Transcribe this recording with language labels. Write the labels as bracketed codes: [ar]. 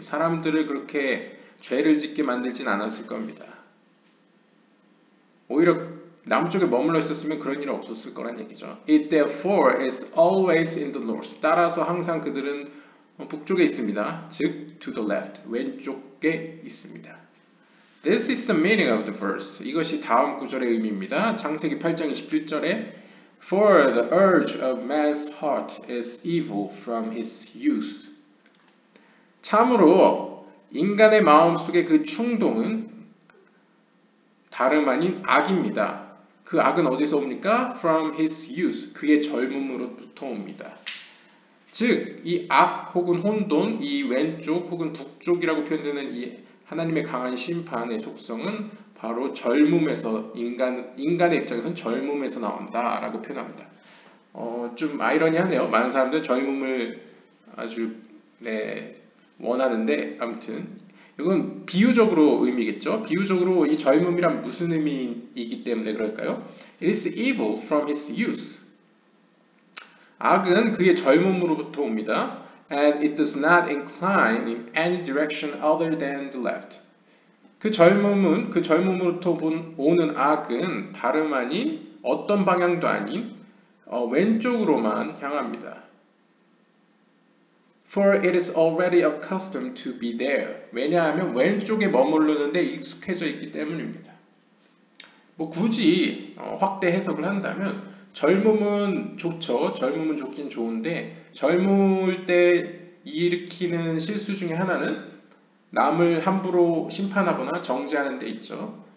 [ko] 사람들을 그렇게 죄를 짓게 만들진 않았을 겁니다. 오히려 남쪽에 머물러 있었으면 그런 일은 없었을 거란 얘기죠. [en] It therefore is always in the north. [ko] 따라서 항상 그들은 북쪽에 있습니다. 즉 [en] to the left, [ko] 왼쪽에 있습니다. [en] This is the meaning of the verse. [ko] 이것이 다음 구절의 의미입니다. 창세기 8장 21절에 [en] For the urge of man's heart is evil from his youth. [ko] 참으로 인간의 마음속의 그 충동은 다름 아닌 악입니다. 그 악은 어디서 옵니까? [en] From his youth. [ko] 그의 젊음으로부터 옵니다. 즉, 이 악 혹은 혼돈, 이 왼쪽 혹은 북쪽이라고 표현되는 이 하나님의 강한 심판의 속성은 바로 젊음에서 인간의 입장에서는 젊음에서 나온다라고 표현합니다. 좀 아이러니하네요. 많은 사람들은 젊음을 아주 원하는데 아무튼 이건 비유적으로 의미겠죠. 비유적으로 이 젊음이란 무슨 의미이기 때문에 그럴까요? [en] It is evil from his youth. [ko] 악은 그의 젊음으로부터 옵니다. [en] And it does not incline in any direction other than the left. [ko] 그 젊음으로부터 오는 악은 다름 아닌 어떤 방향도 아닌 왼쪽으로만 향합니다. [en] For it is already accustomed to be there. [ko] 왜냐하면 왼쪽에 머무르는데 익숙해져 있기 때문입니다. 뭐 굳이 확대 해석을 한다면 젊음은 좋죠. 젊음은 좋긴 좋은데 젊을 때 일으키는 실수 중에 하나는 남을 함부로 심판하거나 정죄하는 데 있죠.